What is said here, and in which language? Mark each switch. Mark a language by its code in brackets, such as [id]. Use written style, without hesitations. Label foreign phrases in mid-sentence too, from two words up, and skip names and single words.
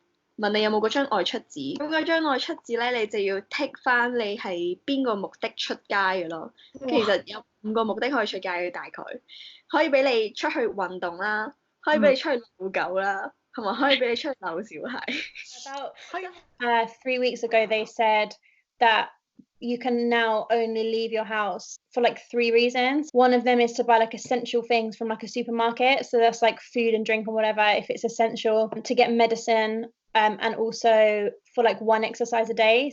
[yue] 問你有冇嗰張外出紙，咁嗰張外出紙咧，你就要剔翻你係邊個目的出街嘅咯。其實有5個目的可以出街嘅，大概可以俾你出去運動啦，可以俾你出去遛狗啦，同埋可以俾你出去遛小孩。 [en] About 3 weeks ago, they said that you can now only leave your house for like 3 reasons. One of them is to buy like essential things from like a supermarket. So that's like food and drink or whatever, if it's essential, to get medicine, and also for like 1 exercise a day.